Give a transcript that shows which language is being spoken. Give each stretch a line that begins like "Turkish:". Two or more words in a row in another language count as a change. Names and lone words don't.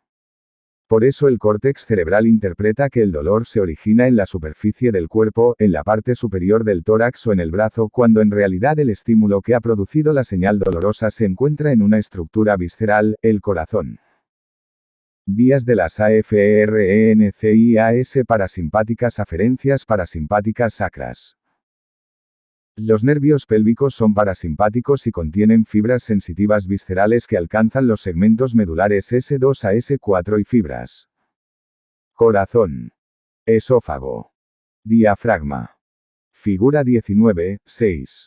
Spanish: Por eso el córtex cerebral interpreta que el dolor se origina en la superficie del cuerpo, en la parte superior del tórax o en el brazo, cuando en realidad el estímulo que ha producido la señal dolorosa se encuentra en una estructura visceral, el corazón. Vías de las AFRENCIAS parasimpáticas aferencias parasimpáticas sacras. Los nervios pélvicos son parasimpáticos y contienen fibras sensitivas viscerales que alcanzan los segmentos medulares S2 a S4 y fibras. Corazón. Esófago. Diafragma. Figura 19, 6.